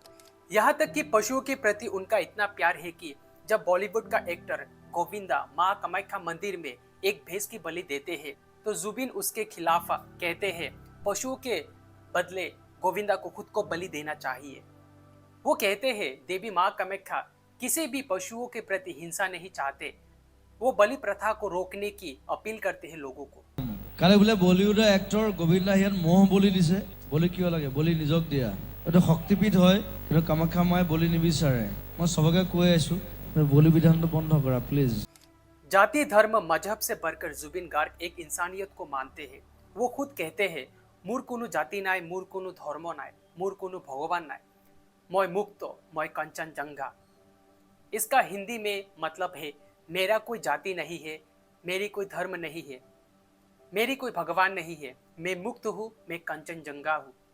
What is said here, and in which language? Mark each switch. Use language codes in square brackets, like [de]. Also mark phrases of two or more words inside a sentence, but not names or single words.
[hi] यहाँ तक कि पशुओं के प्रति उनका इतना प्यार है कि जब बॉलीवुड का एक्टर गोविंदा माँ कामाख्या मंदिर में एक भैंस की बलि देते हैं, तो जुबिन उसके खिलाफ कहते हैं पशुओं के बदले गोविंदा को खुद को बलि देना चाहिए। वो कहते हैं देवी माँ कामाख्या किसी भी पशुओं के प्रति हिंसा नहीं चाहते। वो बलि प्रथा को रोकने की अपील करते हैं लोगों को। [as] কালি বোলে বলিউডৰ এক্টৰ গোবিন্দা হিয়ান মহ বলি দিছে। বলি কিয় লাগে? বলি নিজক দিয়া। এইটো শক্তিপীঠ হয়, কিন্তু কামাখ্যা মায়ে বলি নিবিচাৰে। মই সবকে কৈ আছো, বলি বিধানটো বন্ধ কৰা প্লিজ। [hi] जाति, धर्म, मजहब से बढ़कर जुबिन गार्ग एक इंसानियत को मानते हैं। वो खुद कहते हैं [as] মোৰ কোনো জাতি নাই, মোৰ কোনো ধৰ্ম নাই, মোৰ কোনো ভগৱান নাই, মই মুক্ত, মই কাঞ্চনজংঘা। [hi] इसका हिंदी में मतलब है मेरा कोई जाति नहीं है, मेरी कोई धर्म नहीं है, मेरी कोई भगवान नहीं है, मैं मुक्त हूँ, मैं कंचनजंगा हूँ।